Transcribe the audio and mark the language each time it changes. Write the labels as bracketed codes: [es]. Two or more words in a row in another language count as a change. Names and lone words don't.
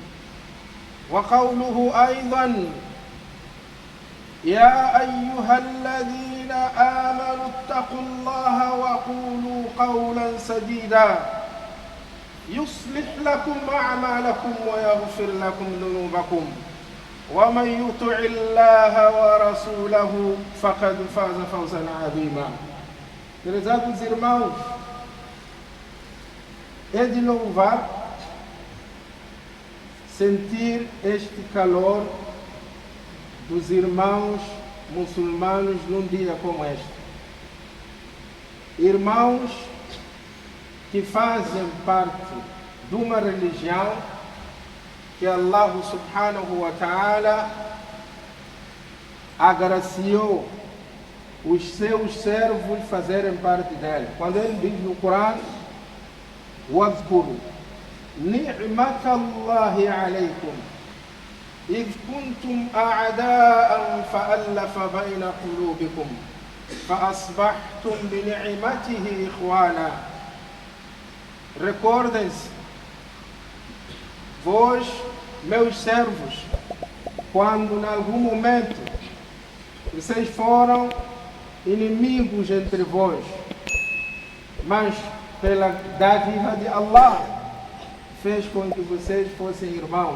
[ar] وقوله أيضا: يا أيها الذين آمنوا اتقوا الله وقولوا قولا سديدا يصلح لكم أعمالكم ويغفر لكم ذنوبكم ومن يطع الله ورسوله فقد فاز فوزا عظيما. [pt] Prezados irmãos, é de louvar sentir este calor dos irmãos muçulmanos num dia como este. Irmãos que fazem parte de uma religião que [ar] الله سبحانه وتعالى [pt] agraciou os seus servos fazerem parte dela. Quando ele diz no Corão: [ar] وَاذْكُرُوا نِعْمَةَ اللَّهِ عَلَيْكُمْ إِذْ كُنْتُمْ أَعْدَاءً فَأَلَّفَ بَيْنَ قُلُوبِكُمْ فَأَصْبَحْتُمْ بِنِعْمَتِهِ إِخْوَانًا. [pt] Recordem-se, vós, meus servos, quando em algum momento vocês foram inimigos entre vós, mas pela dádiva de Allah fez com que vocês fossem irmãos.